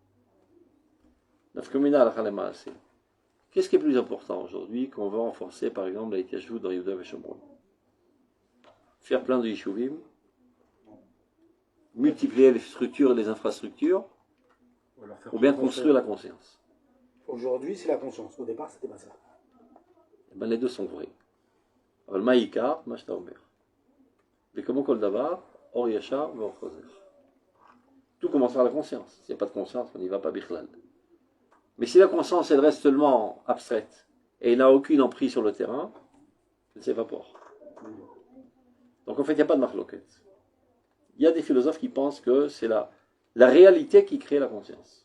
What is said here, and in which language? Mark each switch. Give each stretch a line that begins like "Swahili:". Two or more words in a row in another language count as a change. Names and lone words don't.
French: Qu'est-ce qui est plus important aujourd'hui qu'on va renforcer, par exemple, la Yitashvut dans Yehuda et Shomron? Faire plein de Yishuvim, multiplier les structures et les infrastructures, ou bien construire la conscience. Aujourd'hui, c'est la conscience. Au départ, c'était pas ça. Eh ben, les deux sont vrais.
Hebrew: אבל מה העיקר? מה שאתה אומר. וכמו כל דבר, אור ישר ואור חוזר.
French: Tout commence par la conscience. S'il n'y a pas de conscience, on n'y va pas bichlal. Mais si la conscience, elle reste seulement abstraite, et n'a aucune emprise sur le terrain, elle s'évapore. Donc en fait, il n'y a pas de marloquette. Il y a des philosophes qui pensent que c'est la réalité qui crée la conscience.